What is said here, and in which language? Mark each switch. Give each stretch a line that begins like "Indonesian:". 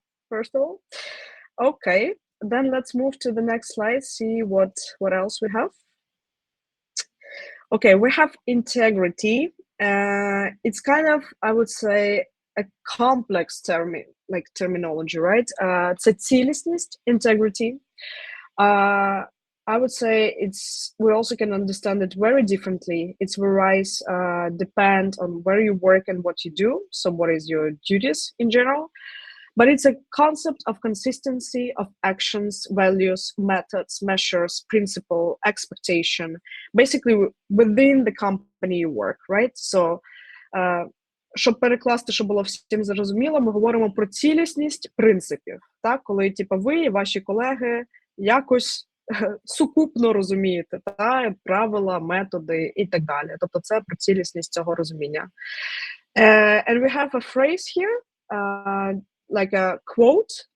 English: First of all, okay. Then let's move to the next slide. See what else we have. Okay, we have integrity. It's kind of, I would say, a complex terminology, right?
Ukrainian: Це цілісність, integrity.
English: I would say we also can understand it very differently. Its varies depend on where you work and what you do. So what is your duties in general? But it's a concept of consistency of actions, values, methods, measures, principle, expectation, basically within the company you work, right?
Ukrainian: So, щоб перекласти, щоб було всім зрозуміло, ми говоримо про цілісність принципів, так? Коли типу, ви і ваші колеги якось сукупно розумієте, та? Правила, методи і так далі. Тобто це про цілісність цього розуміння.
English: And we have a phrase here, like a quote.